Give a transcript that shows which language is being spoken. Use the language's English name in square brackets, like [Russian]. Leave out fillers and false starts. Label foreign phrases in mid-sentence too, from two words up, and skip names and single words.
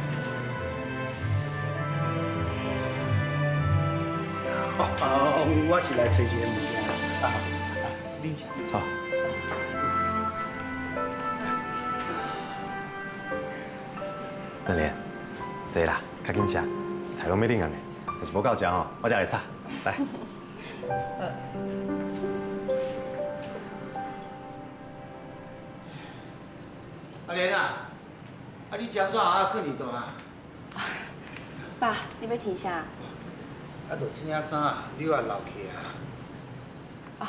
[Min Nan Chinese] 我是来找一个物件。你吃。好。热莲，坐啦，较紧吃，菜拢要冷啊呢。要是无够食我才来炒。来。 阿莲啊，你食煞困伫倒啊？爸，你要提啥？就这件衫，你也留起啊。